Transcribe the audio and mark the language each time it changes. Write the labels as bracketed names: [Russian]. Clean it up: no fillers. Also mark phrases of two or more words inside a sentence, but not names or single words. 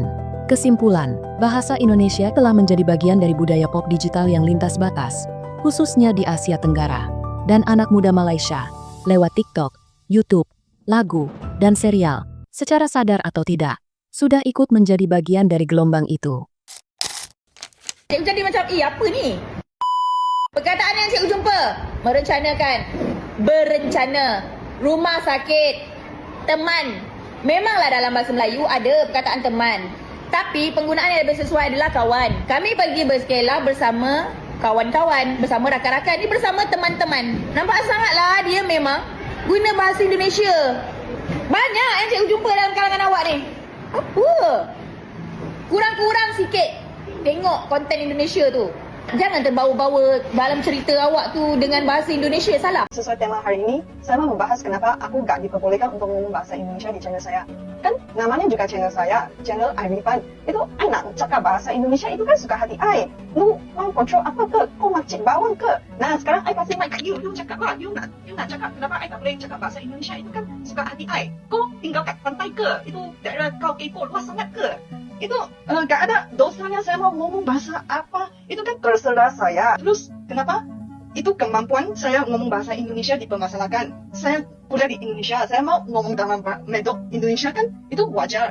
[Indonesian] Kesimpulan, bahasa Indonesia telah menjadi bagian dari budaya pop digital yang lintas batas, khususnya di Asia Tenggara. Dan anak muda Malaysia, lewat TikTok, YouTube, lagu, dan serial, secara sadar atau tidak, sudah ikut menjadi bagian dari gelombang itu. [Malay] Cikgu jadi macam, apa ni? Perkataan yang cikgu jumpa, berencana, rumah sakit, teman. Memanglah dalam bahasa Melayu ada perkataan teman, tapi penggunaan yang lebih sesuai adalah kawan. Kami pergi berskela bersama kawan-kawan, bersama rakan-rakan, ni bersama teman-teman. Nampak sangatlah dia memang guna bahasa Indonesia. Banyak yang cikgu jumpa dalam kalangan awak ni. Apa? Kurang-kurang sikit tengok konten Indonesia tu. Jangan terbawa-bawa dalam cerita awak tu dengan bahasa Indonesia, salah. [Indonesian] Sesuai tema hari ini, saya mau membahas kenapa aku gak diperbolehkan untuk ngomong bahasa Indonesia di channel saya. Kan namanya juga channel saya, channel Irifan. [Malay] Itu I nak cakap bahasa Indonesia itu kan suka hati I. Lu mau kontrol apa ke? Kau makcik bawang ke? Nah sekarang I kasih mic kat you cakap lah. You nak cakap kenapa I tak boleh cakap bahasa Indonesia itu kan suka hati I. Kau tinggal kat pantai ke? Itu daerah kau kepo luas sangat ke? [Indonesian] Itu gak ada dosanya saya mau ngomong bahasa apa. Itu kan terserah saya. Terus kenapa? Itu kemampuan saya ngomong bahasa Indonesia dipermasalahkan. Saya kuliah di Indonesia, saya mau ngomong dalam medok Indonesia kan itu wajar.